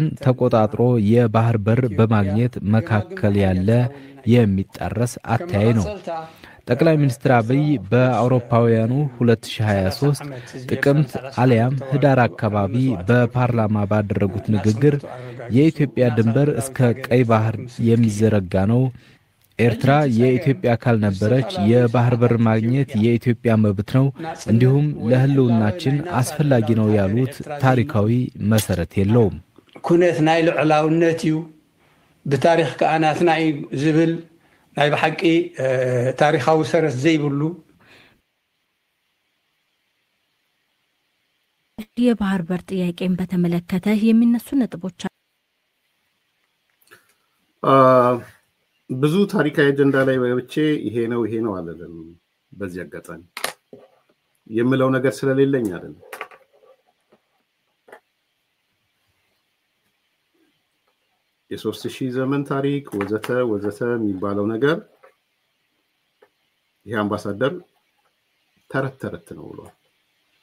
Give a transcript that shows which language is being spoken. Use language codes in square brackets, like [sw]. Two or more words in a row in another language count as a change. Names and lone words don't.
[am] ተቆጣጥሮ የባህር በር በማግኘት መካከል ያለ የሚጣረስ አተያይ ነው። ጠቅላይ ሚኒስትር አብይ በአውሮፓውያኑ 2023 ጥቅምት አሊያም ህዳር አካባቢ በፓርላማ ባደረጉት ንግግር የኢትዮጵያ ድንበር እስከ ቀይ ባህር የሚዘረጋ ነው፣ ኤርትራ የኢትዮጵያ አካል ነበረች፣ የባህር በር ማግኘት የኢትዮጵያ መብት ነው፣ እንዲሁም ለህልውናችን አስፈላጊ ነው ያሉት ታሪካዊ መሰረት የለውም። [ti] ኩነት ናይ ልዕላውነት እዩ በታሪክ ከአናትና ዝብል ናይ በሐቂ ታሪካዊ ሰረት ዘይብሉ [am] የባህር በር ጥያቄን በተመለከተ የሚነሱ ነጥቦች ብዙ ታሪካዊ አጀንዳ ላይ ወይቼ ይሄ ነው አለለም። በዚህ አጋጣሚ የምለው ነገር ስለሌለኝ አይደለም። የ3000 ዘመን ታሪክ ወዘተ የሚባለው ነገር ይሄ አምባሳደር ተረት ነው ብሏል።